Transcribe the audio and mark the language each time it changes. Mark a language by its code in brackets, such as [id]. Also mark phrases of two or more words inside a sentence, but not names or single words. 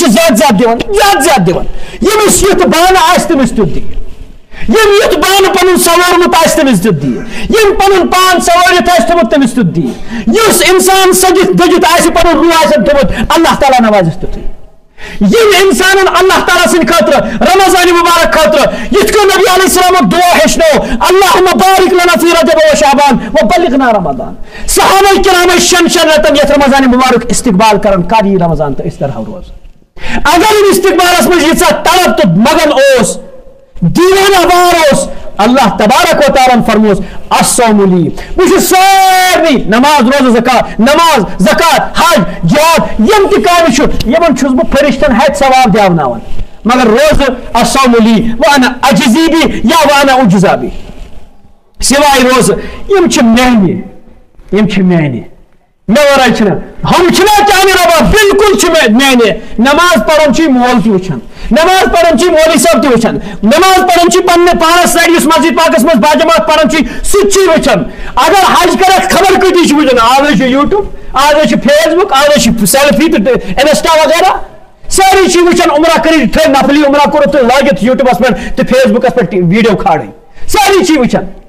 [ks] چھُ زیادٕ دِوان ییٚمِس یُتھ بانہٕ آسہِ تٔمِس تیُتھ دِیہِ ییٚمۍ یُتھ بانہٕ پنُن سوارمُت آسہِ تٔمِس تیُتھ دِیہِ ییٚمۍ پنُن پان سوٲرِتھ آسہِ تھوٚمُت تٔمِس تیُتھ دِیہِ یُس انسان سٔجِتھ دٔجِتھ آسہِ پنُن روح آسٮ۪ن تھوٚمُت اللہ تعالیٰ نوازٮ۪س تیُتھُے یِم انسانن اللہ تعالیٰ سٕنٛدِ خٲطرٕ رمضان مبارک خٲطرٕ یِتھ کٔنۍ نبی علیہ السلامُک دُعا ہیٚچھنو [ar] اللہُمَّ بارِک لنا فی رجب و شعبان وبلغنا رمضان [ks] صحابہ کرام ٲسۍ 6 رٮ۪تن یتھ رمضان مبارک استقبال کران کر یی رمضان تہٕ أسۍ درہو روزٕ اگر یِم استقبالس منٛز ییٖژاہ طلب تہٕ مگن اوس دیوانہ وار اوس اللہ تبارک و تعالیٰ فرموس [ar] الصوم لی [ks] بہٕ چھُس سارنٕے نماز روزٕ زکات حج جہاد یِم تہِ کامہِ چھُ یِمن چھُس بہٕ فرشتن ہتہِ ثواب دیاوناوان مگر روزٕ [ar] الصوم لی وانا اجزی بی [ks] یا [ar] وانا اجزا بی [ks] سوائے روزٕ یِم چھِ میانہِ مےٚ ورٲے چھِنہٕ ہُم چھِنہ چانہِ رۄبا بالکل چھِ میانہِ نماز پران چھُے مول تہِ وٕچھان نماز پران چھُے مولوی صٲب تہِ وٕچھان نماز پران چھُے پننہِ پانس سۭتۍ یُس مسجد پاکس منٛز باجماعت پران چھُے سُہ تہِ چھُے وٕچھان اگر حج کرکھ خبر کۭتِس چھِ وٕچھان آز چھُ یوٗٹیوب آز چھُ فیس بُک آز چھُ سیلفی تہٕ انسٹا وغیرہ سٲری چھِ وٕچھان عمرہ کٔرِتھ تھٲے نفلی عمرہ کوٚرُکھ تہٕ لٲگِتھ یوٗٹیوبس پٮ۪ٹھ تہٕ فیس بُکس پٮ۪ٹھ ویٖڈیو کھالٕنۍ سٲری چھِ وٕچھان